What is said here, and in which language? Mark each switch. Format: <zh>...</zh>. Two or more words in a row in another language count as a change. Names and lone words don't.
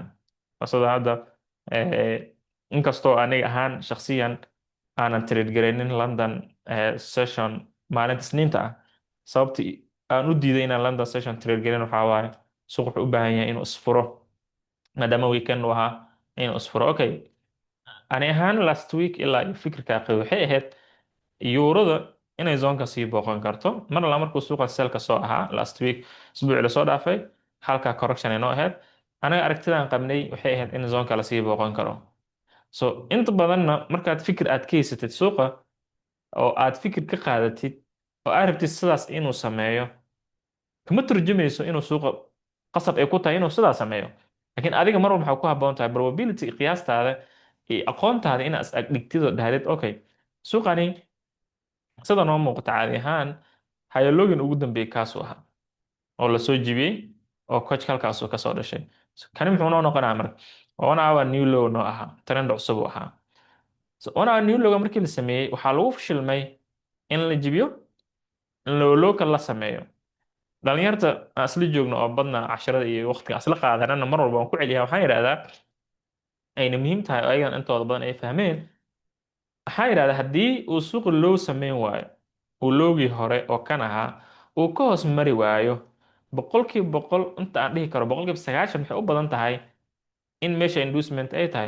<so>Fursada hadda inkastoo aniga ahaan shakhsiyan aanan trade garaynin</so> <en>London session</en> <so>maalinta Isniinta ah, sababta aan u diiday inaan</so> <en>London session</en> <so>trade garin waxaa waaye suuq wuxuu u baahan yahay inuu isfuro maadaama weekend uu ahaa inuu isfuro. Okay, ani ahaan</so> <en>last week</en> <so>ilaa iyo fikirka aqri waxay ahayd yuurada inay zoonka sii booqan karto mar alla markuu suuqa selka soo ahaa</so> <en>last week</en> <so>isbuuci lasoo dhaafay halkaa correction ay noo ahayd. anaga aragtidaan qabnay waxay ahayd in zoonka lasii booqan karo. So inta badanna markaad fikir aad ka haysatid suuqa oo aad fikir ka qaadatid oo aad rabtid sidaas inuu sameeyo, kama turjumayso inuu suuqa qasab ay ku tahay inuu sidaas sameeyo. laakiin adiga mar walba waxaa ku habboon tahay probability qiyaastaada iyo aqoontaada inaad is agdhigtid oo dhahdid okay suuqani sida noo muuqata caadi ahaan hayalogin ugu dambeeyey kaasuu ahaa oo lasoo jibiyey oo coachka halkaasuu kasoo dhashay. Kani muxuu noo noqonaya marka?</so> <en>One hour new low</en> <so>noo ahaa, trend cusub uu ahaa. So</so> <en>one hour new low</en> <so>markii la sameeyey waxaa lagu fashilmay in la jibiyo, in lowlowka la sameeyo. dhalinyarta aan isla joogno oo badna casharada iyo waqtiga aan isla qaadanana mar walba waan ku celiyaa, waxaan yidhahdaa ayna muhiim tahay oo ayagan intooda badan ay fahmeen. Waxaan yidhahdaa haddii uu suuqa low sameyn waayo, uu lowgii hore oo kan ahaa uu ka hoos mari waayo, boqolkiiba boqol inta aan dhihi karo boqolkiiba 90 waxay u badan tahay in meesha inducement ay tahay.</so>